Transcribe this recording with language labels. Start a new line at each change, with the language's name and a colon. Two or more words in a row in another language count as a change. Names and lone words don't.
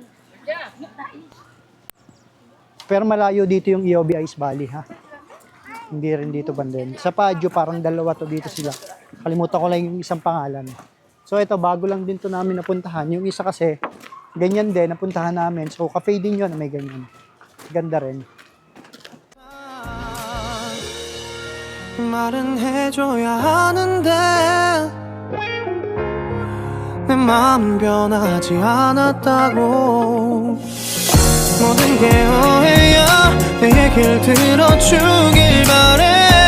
Filipino: Pero malayo dito yung EOB Ice Valley, ha. Hindi rin dito bandin. Sa Baguio parang dalawa to dito sila. Kalimutan ko lang yung isang pangalan. So ito bago lang din to namin napuntahan. Yung isa kasi ganyan din napuntahan namin. So cafe din yun na may ganyan. Ganda rin.
Korean: 말은 해줘야 하는데 내 마음 변하지 않았다고 모든 게 오해야 내 얘길 들어주길 바래